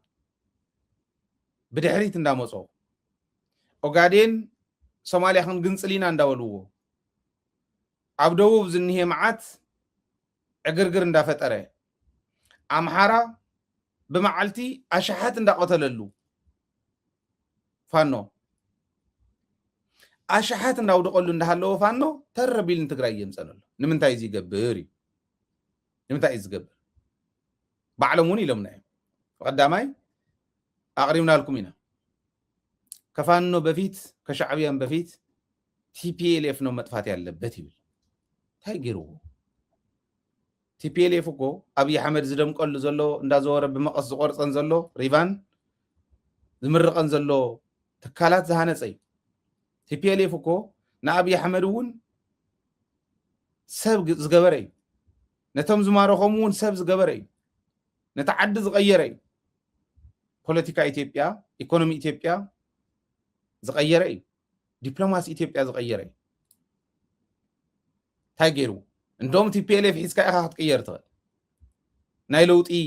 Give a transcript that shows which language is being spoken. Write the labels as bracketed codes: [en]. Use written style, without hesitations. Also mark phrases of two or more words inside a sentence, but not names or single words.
[ti] ብድሕሪት እንዳመፆ ኦጋዴን ሶማልያ ክንግንፅሊና እንዳበልዎ ኣብ ደቡብ ዝኒሄ መዓት ዕግርግር እንዳፈጠረ ኣምሓራ ብመዓልቲ ኣሽሓት እንዳቆተለሉ ፋኖ ኣሽሓት እንዳውደቀሉ እንዳሃለዎ ፋኖ ተረቢል ንትግራይ የምፀነሉ ንምንታይ እዚ ይገብር እዩ ንምንታይ እዚ ዝገብር ባዕሎም እውን ኢሎምና እዮም ቀዳማይ ኣቅሪብና ልኩም ኢና [am] ከፋኖ በፊት ከሻዕብያን በፊት ቲፒኤልኤፍ ነው መጥፋት ያለበት [ti] ይብል እንታይ ገይርዎ ቲፒኤልኤፍ እኮ ኣብይ ኣሕመድ ዝደምቀሉ ዘሎ እንዳዘወረ ብመቐስ ዝቆርፀን ዘሎ ሪቫን ዝምርቐን ዘሎ ትካላት ዝሃነፀ እዩ ቲፒኤልኤፍ እኮ ንኣብይ ኣሕመድ እውን ሰብ ዝገበረ እዩ ነቶም ዝማረኾም እውን ሰብ ዝገበረ እዩ ነታ ዓዲ ዝቀየረ እዩ ፖለቲካ ኢትዮጵያ ኢኮኖሚ ኢትዮጵያ ዝቀየረ እዩ ዲፕሎማሲ ኢትዮጵያ ዝቀየረ እዩ እንታይ ገይሩ እንደውም ቲፒኤልኤፍ ሒዝካ ኢኻ ክትቅየር ትኽእል ናይ ለውጢ